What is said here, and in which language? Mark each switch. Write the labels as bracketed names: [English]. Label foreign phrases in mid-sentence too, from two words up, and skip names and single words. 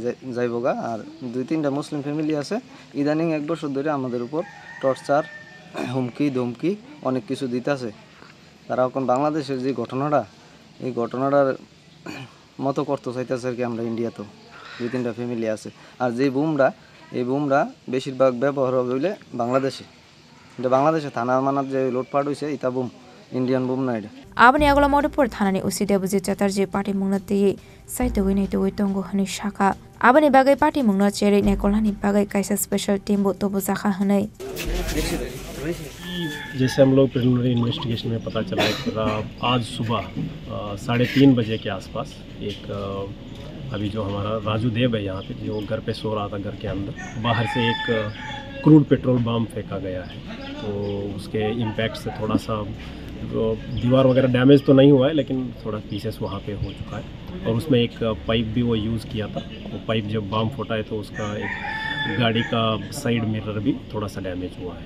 [Bangla] যাইবগা আর 2-3টা মুসলিম ফ্যামিলি আছে ইদানিং 1 বছর ধরে আমাদের উপর টর্চার হুমকি ধমকি অনেক কিছু দিতেছে তারা এখন বাংলাদেশের যে ঘটনাটা এই ঘটনাটার মতো করতে চাইতেছে আর কি আমরা ইন্ডিয়াতেও 2-3টা ফ্যামিলি আছে আর যে এই বুমরা বেশিরভাগ ব্যবহার হবে হইলে বাংলাদেশে এটা বাংলাদেশে থানা মানাত যে লুটপাট হইছে এটা বুম ইন্ডিয়ান বুম না এটা [Kok Borok] आबनि आगल मधुपुर थानानि उसी देवजित चेटार्जी पार्टी मुंनो तियै साइतोगैनै तोगै तंगु हनि शाखा आबनि बागै पार्टी मुंनो चेरै नेकलानि बागै कायसा [English] special team [Kok Borok] बो तोबो जाखा हनै [Hindi] जैसे हम लोग [English] preliminary investigation [Hindi] में पता चला है कि आज सुबह 3:30 बजे के आसपास एक अभी जो हमारा राजू देव है यहाँ पे जो घर पे सो रहा था घर के अंदर बाहर से एक [English] crude petrol bomb [Hindi] फेंका गया है तो उसके इम्पैक्ट से थोड़ा सा दीवार वगैरह डैमेज तो नहीं हुआ है लेकिन थोड़ा पीसेस वहाँ पे हो चुका है और उसमें एक पाइप भी वो यूज़ किया था वो पाइप जब बम फटा है तो उसका एक गाड़ी का [English] side mirror [Hindi] भी थोड़ा सा डैमेज हुआ है।